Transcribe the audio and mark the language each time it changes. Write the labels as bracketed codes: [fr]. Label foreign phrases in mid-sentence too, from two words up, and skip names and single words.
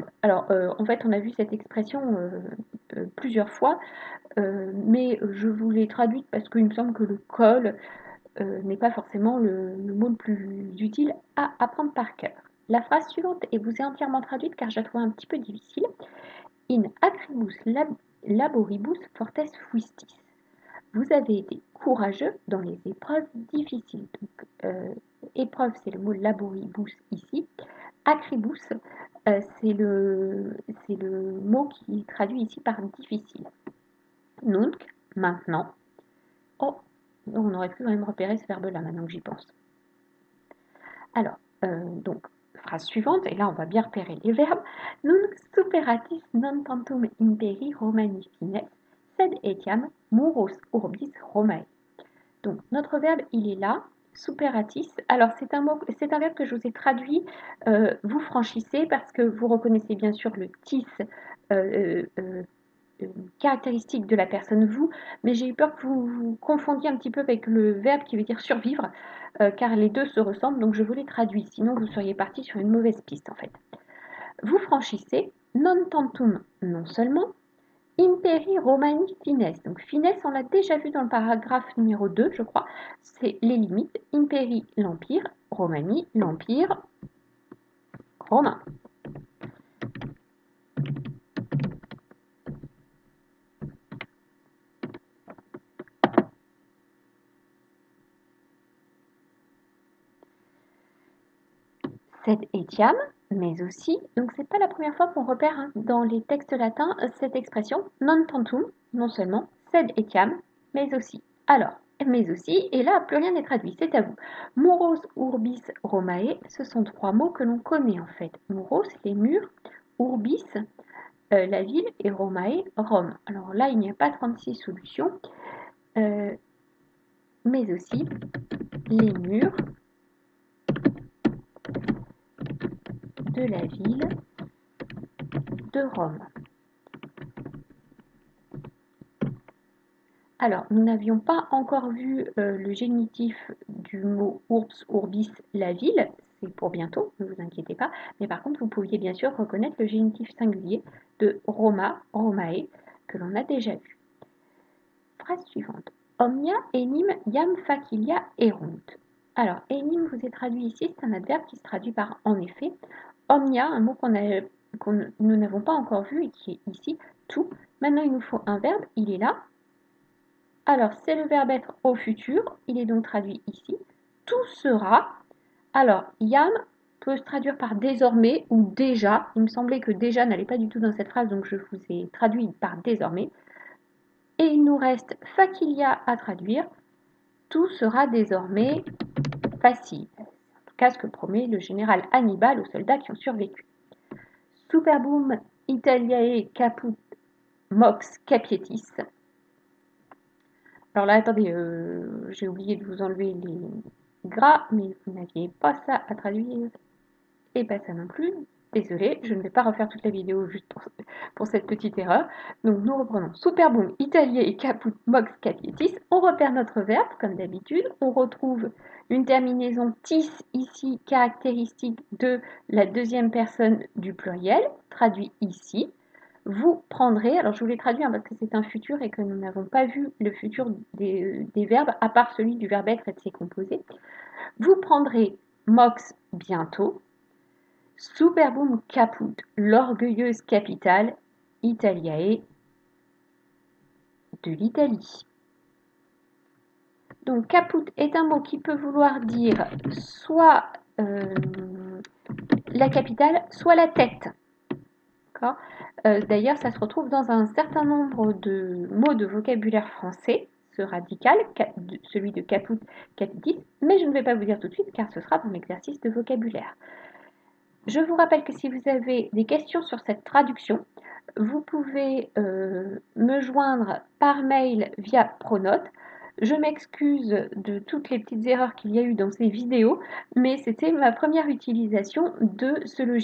[fr] Alors, en fait, on a vu cette expression plusieurs fois, mais je vous l'ai traduite parce qu'il me semble que le col n'est pas forcément le mot le plus utile à apprendre par cœur. La phrase suivante vous est entièrement traduite car je la trouve un petit peu difficile. [la] In acribus laboribus fortes fuistis. [fr] Vous avez été courageux dans les épreuves difficiles. Donc, épreuve, c'est le mot laboribus ici. Acribus, c'est le mot qui est traduit ici par difficile. Nunc, maintenant. Oh, on aurait pu quand même repérer ce verbe-là maintenant que j'y pense. Alors, donc, phrase suivante, et là on va bien repérer les verbes. [la] Nunc superatis non tantum imperi Romani fines, sed etiam muros urbis Romae. [fr] Donc, notre verbe, il est là, superatis. Alors, c'est un verbe que je vous ai traduit, vous franchissez, parce que vous reconnaissez bien sûr le tis caractéristique de la personne vous, mais j'ai eu peur que vous vous confondiez un petit peu avec le verbe qui veut dire survivre, car les deux se ressemblent, donc je vous les traduis, sinon vous seriez parti sur une mauvaise piste en fait. Vous franchissez, [la] non tantum, [fr] non seulement, [la] imperi Romani fines. [fr] Donc finesse, on l'a déjà vu dans le paragraphe numéro 2, je crois, c'est les limites. Imperi, l'empire, Romani, l'empire romain. [la] Sed etiam, [fr] mais aussi, donc c'est pas la première fois qu'on repère dans les textes latins cette expression [la] non tantum, [fr] non seulement, [la] sed etiam, [fr] mais aussi. Alors, mais aussi, et là plus rien n'est traduit, c'est à vous. [la] Muros urbis Romae, [fr] ce sont trois mots que l'on connaît en fait. Muros, les murs, urbis, la ville, et Romae, Rome. Alors là, il n'y a pas 36 solutions, mais aussi les murs de la ville de Rome. Alors, nous n'avions pas encore vu le génitif du mot [la] urbs, urbis, [fr] la ville, c'est pour bientôt, ne vous inquiétez pas, mais par contre, vous pouviez bien sûr reconnaître le génitif singulier de [la] Roma, Romae, [fr] que l'on a déjà vu. Phrase suivante. [la] Omnia enim iam facilia erunt. [fr] Alors, Elim vous est traduit ici, c'est un adverbe qui se traduit par en effet. Omnia, un mot nous n'avons pas encore vu et qui est ici, tout. Maintenant, il nous faut un verbe, il est là. Alors, c'est le verbe être au futur, il est donc traduit ici. Tout sera. Alors, Yam peut se traduire par désormais ou déjà. Il me semblait que déjà n'allait pas du tout dans cette phrase, donc je vous ai traduit par désormais. Et il nous reste Fakilia à traduire. Tout sera désormais facile. En tout cas, ce que promet le général Hannibal aux soldats qui ont survécu. [la] Superbum Italiae caput mox capietis. [fr] Alors là, attendez, j'ai oublié de vous enlever les gras, mais vous n'aviez pas ça à traduire. Et pas ça non plus. Désolée, je ne vais pas refaire toute la vidéo juste pour cette petite erreur. Donc nous reprenons [la] Superbum Italiae caput mox capietis. [fr] On repère notre verbe comme d'habitude. On retrouve une terminaison tis ici, caractéristique de la deuxième personne du pluriel, traduit ici. Vous prendrez, alors je vous l'ai traduit parce que c'est un futur et que nous n'avons pas vu le futur des verbes à part celui du verbe être et de ses composés. Vous prendrez mox bientôt, [la] Superbum caput, [fr] l'orgueilleuse capitale Italiae de l'Italie. Donc caput est un mot qui peut vouloir dire soit la capitale, soit la tête. D'ailleurs, ça se retrouve dans un certain nombre de mots de vocabulaire français, ce radical, celui de [la] caput, capitis, [fr] mais je ne vais pas vous dire tout de suite car ce sera dans l'exercice de vocabulaire. Je vous rappelle que si vous avez des questions sur cette traduction, vous pouvez me joindre par mail via Pronote. Je m'excuse de toutes les petites erreurs qu'il y a eu dans ces vidéos, mais c'était ma première utilisation de ce logiciel.